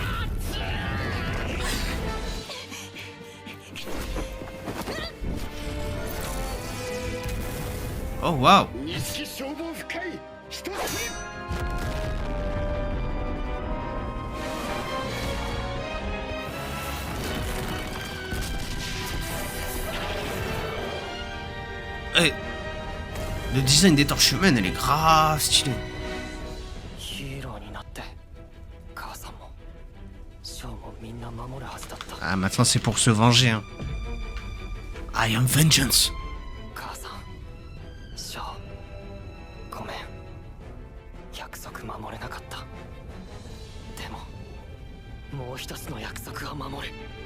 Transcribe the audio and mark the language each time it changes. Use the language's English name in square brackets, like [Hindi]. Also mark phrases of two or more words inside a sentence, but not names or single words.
[French] Oh, waouh. [Japanese] 錦消防部会一つ。 [French] Eh, le design des torches humaines, elle est grave stylée. [Japanese] ヒーローになって母さんもショーもみんな守るはずだった。 [French] Ah, maintenant c'est pour se venger. Hein. [English] I am vengeance. [Japanese] 母さん、ショー、ごめん。約束守れなかった。でももう一つの約束は守る。